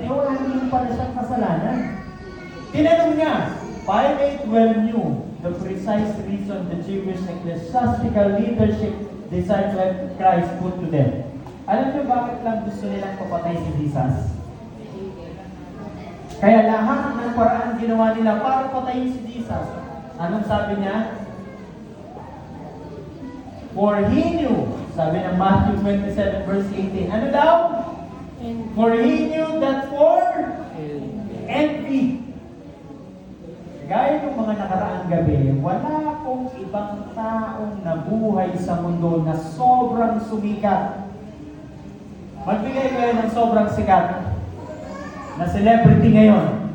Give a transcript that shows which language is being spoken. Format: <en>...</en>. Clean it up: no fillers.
<tl>Wala naman pala siyang kasalanan. Tinanong niya,</tl> <en>Pilate well knew the precise reason the Jewish ecclesiastical leadership desired to have Christ put to death.</en> <tl>Alam niyo bakit lang gusto nilang papatay si Jesus? Kaya lahat ng paraan ginawa nila para patayin si Jesus. Anong sabi niya?</tl> <en>For he knew,</en> <tl>sabi ng Matthew 27 verse 18, ano daw?</tl> <en>For he knew that for envy.</en> <tl>Gaya ng mga nakaraang gabi, wala pong ibang taong nabuhay sa mundo na sobrang sumikat. Magbigay kayo ng sobrang sikat na celebrity ngayon.</tl>